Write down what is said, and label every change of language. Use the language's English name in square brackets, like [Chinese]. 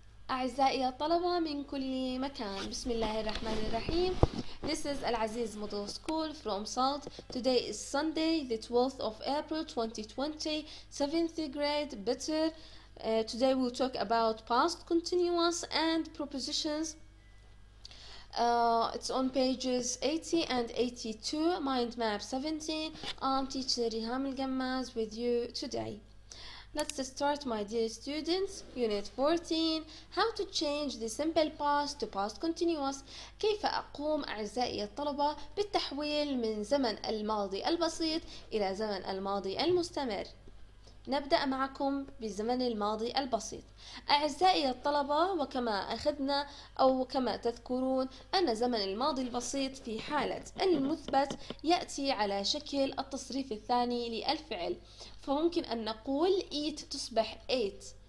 [Arabic] أعزائي الطلبة من كل مكان، بسم الله الرحمن الرحيم. [English] This is العزيز Middle School from Salt. Today is Sunday, the 12th of April 2020, 7th grade, better. Today we'll talk about past continuous and prepositions. It's on pages 80 and 82, mind map 17. I'm teacher Riham Al-Gammaz with you today. Let's start, my dear students. Unit 14. How to change the simple past to past continuous. [Arabic] كيف أقوم أعزائي الطلبة بالتحويل من زمن الماضي البسيط إلى زمن الماضي المستمر. نبدأ معكم بالزمن الماضي البسيط. أعزائي الطلبة، وكما أخذنا أو كما تذكرون أن زمن الماضي البسيط في حالة المثبت يأتي على شكل التصريف الثاني للفعل، فممكن أن نقول eat تصبح ate.